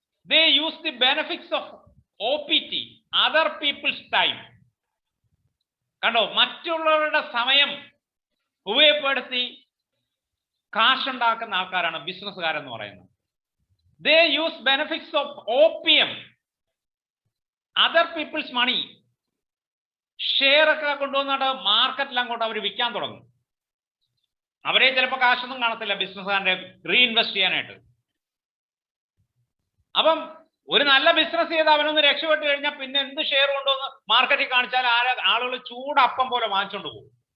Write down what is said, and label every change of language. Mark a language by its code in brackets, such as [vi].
[en] They use the benefits of OPT, other people's time. [ml] കണ്ടോ, മറ്റുള്ളവരുടെ സമയം ഉപയോഗപ്പെടുത്തി കാശുണ്ടാക്കുന്ന ആൾക്കാരാണ് ബിസിനസ്സുകാരെന്ന് പറയുന്നത്. [en] They use benefits of opium, other people's money. [ml] Share ഒക്കെ കൊണ്ടുവന്നിട്ട് മാർക്കറ്റിൽ അങ്ങോട്ട് അവർ വിൽക്കാൻ തുടങ്ങും. അവരെ ചിലപ്പോൾ കാശൊന്നും കാണത്തില്ല ബിസിനസ്സുകാരൻ്റെ റീഇൻവെസ്റ്റ് ചെയ്യാനായിട്ട്. അപ്പം ഒരു നല്ല ബിസിനസ് ചെയ്ത് അവനൊന്ന് രക്ഷപ്പെട്ട് കഴിഞ്ഞാൽ പിന്നെ എന്ത് ഷെയർ കൊണ്ടുവന്ന് മാർക്കറ്റിൽ കാണിച്ചാൽ ആളുകൾ ചൂടപ്പം പോലെ വാങ്ങിച്ചുകൊണ്ട് പോകും.